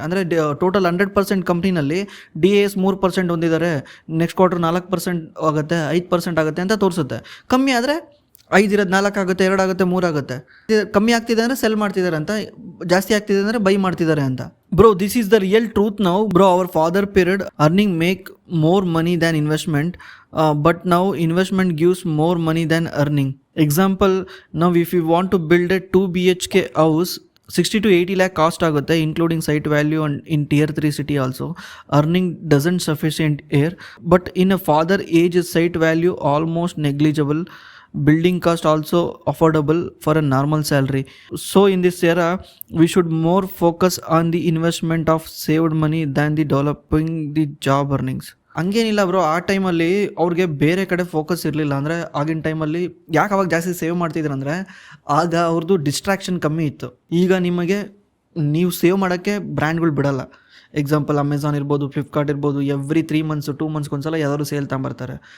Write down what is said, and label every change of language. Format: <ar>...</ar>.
<kn>ಅಂದರೆ total 100% ಕಂಪ್ನಿನಲ್ಲಿ D S 3% ಹೊಂದಿದ್ದಾರೆ, next quarter 4% ಆಗುತ್ತೆ, 5% ಆಗುತ್ತೆ ಅಂತ ತೋರಿಸುತ್ತೆ. ಕಮ್ಮಿ ಆದರೆ 5 ಇರೋದು 4 ಆಗುತ್ತೆ, 2 ಆಗುತ್ತೆ, 3 ಆಗುತ್ತೆ. ಕಮ್ಮಿ ಆಗ್ತಿದೆ ಅಂದರೆ ಸೆಲ್ ಮಾಡ್ತಿದ್ದಾರೆ ಅಂತ, ಜಾಸ್ತಿ ಆಗ್ತಿದೆ ಅಂದರೆ ಬೈ ಮಾಡ್ತಿದ್ದಾರೆ ಅಂತ.</kn> <en>Bro, this is the real truth now. Bro, our father period earning make more money than investment, but now investment gives more money than earning. Example, now if you want to build a 2 BHK house, 60 to 80 lakh cost</en> <kn>ಆಗುತ್ತೆ,</kn> <en>including site value and in tier 3 city also. Earning doesn't sufficient here, but in a father age site value almost negligible, building cost also affordable for a normal salary. So in this era we should more focus on the investment of saved money than the developing the job earnings.</en> <kn>ಹಂಗೇನಿಲ್ಲ bro, ಆ ಟೈಮಲ್ಲಿ ಅವ್ರಿಗೆ ಬೇರೆ ಕಡೆ focus ಇರಲಿಲ್ಲ. ಅಂದರೆ ಆಗಿನ ಟೈಮಲ್ಲಿ ಯಾಕೆ ಅವಾಗ ಜಾಸ್ತಿ ಸೇವ್ ಮಾಡ್ತಿದ್ರು ಅಂದರೆ ಆಗ ಅವ್ರದ್ದು ಡಿಸ್ಟ್ರಾಕ್ಷನ್ ಕಮ್ಮಿ ಇತ್ತು. ಈಗ ನಿಮಗೆ ನೀವು ಸೇವ್ ಮಾಡೋಕ್ಕೆ ಬ್ರ್ಯಾಂಡ್ಗಳು ಬಿಡಲ್ಲ. ಎಕ್ಸಾಂಪಲ್ ಅಮೆಝಾನ್ ಇರ್ಬೋದು, ಫ್ಲಿಪ್ಕಾರ್ಟ್ ಇರ್ಬೋದು,</kn> <en>every 3 months 2 months</en> <kn>ಒಂದ್ಸಲ ಯಾವ್ದಾದ್ರು ಸೇಲ್ ತಗೊಂಬರ್ತಾರೆ.</kn>